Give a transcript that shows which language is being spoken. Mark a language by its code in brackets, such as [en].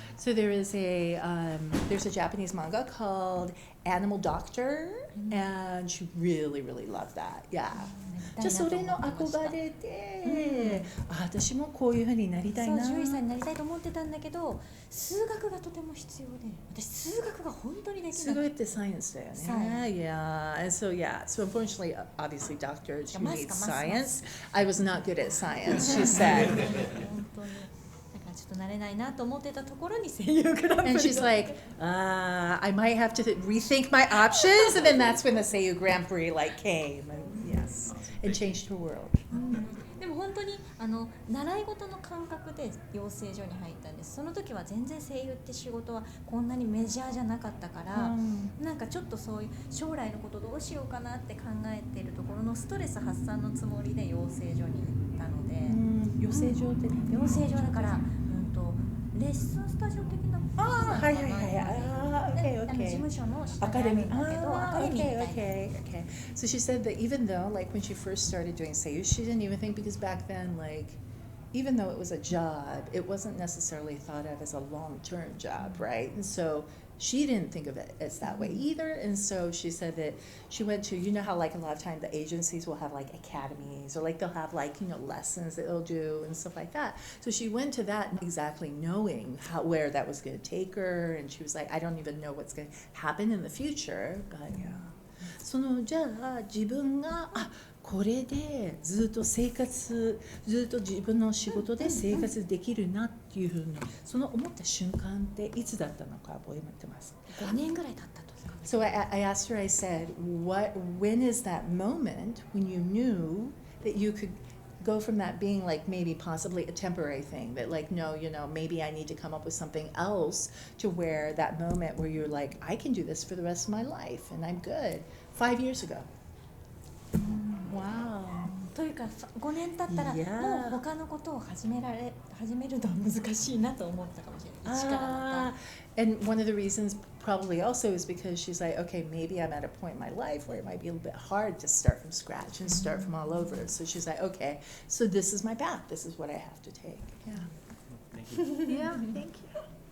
[en] So there's a Japanese manga called Animal Doctor, and she really, really loved that. Yeah. [ja] じゃあそれの憧れで、私もこういう風になりたいな。獣医さんになりたいと思ってたんだけど、数学がとても必要で、私数学が本当にできない。すごいってサイエンスだよね。 [en] Yeah. And so unfortunately, obviously, doctors, you need science. I was not good at science, she said. [ja] 本当に。ちょっと慣れないなと思ってたところに声優グランプリ [en] And she's like, I might have to rethink my options. And then that's when the Seiyuu Grand Prix came. And yes, it changed her world. [ja] でも本当に習い事の感覚で養成所に入ったんです。その時は全然声優って仕事はこんなにメジャーじゃなかったから、なんかちょっとそういう将来のことどうしようかなって考えているところのストレス発散のつもりで養成所に行ったので、養成所って養成所だからレッスンスタジオ的なはいはいはい。 [en] Okay, [ja] 事務所の下アカデミー。だけどアカデミーみたいな。 [en] Okay. So she said that even though, when she first started doing Seiyuu, she didn't even think, because back then, even though it was a job, it wasn't necessarily thought of as a long-term job, right? And so she didn't think of it as that way either. And so she said that she went to, how a lot of times the agencies will have academies, or they'll have lessons that they'll do and stuff like that. So she went to that exactly knowing where that was going to take her. And she was like, I don't even know what's going to happen in the future. But yeah. [ja] じゃあ自分がこれでずっと自分の仕事で生活できるなっていうふうにその思った瞬間っていつだったのか覚えてますか？5年ぐらい経ったとか。 [en] So I asked her, I said, when is that moment when you knew that you could go from that being maybe possibly a temporary thing, that no, maybe I need to come up with something else, to where that moment where you're like, I can do this for the rest of my life and I'm good. 5 years ago. Wow. [ja] というか5年経ったらもう他のことを始めるのは難しいなと思ったかもしれない。一からまた。 [en] And one of the reasons probably also is because she's like, okay, maybe I'm at a point in my life where it might be a little bit hard to start from scratch and start from all over. So she's like, okay, so this is my path. This is what I have to take. Yeah. Thank you. Yeah, thank you.